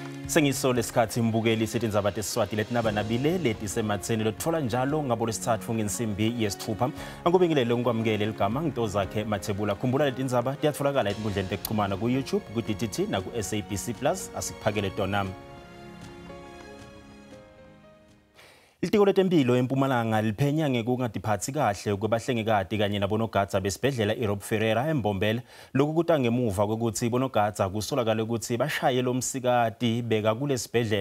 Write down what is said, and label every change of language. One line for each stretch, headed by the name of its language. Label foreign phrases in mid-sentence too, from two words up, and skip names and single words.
Swati: Sengiso lesikhathi mbukeli Tindzaba tesiswati letinaba nabile Letisematseni lotfola njalo ngabo lesithathu ngensimbi yesithupha. Angubingelele ukwamukela igama ngitozakhe Mathebula. Khumbula letindzaba tiyatfolakala enkundleni tekuxhumana ku YouTube, ku DTT na ku SABC Plus. Asikuphakele tona. Ilitiko letempilo eMpumalanga liphenya ngekungadiphathi kahle kwebahlengikati kanye nabonogada besibhedlela iRob Ferreira eMbombela. Lokhu kuta ngemuva kokuthi bonogada kusolakala ukuthi bashaye lo msikati beka kulesibhedlela.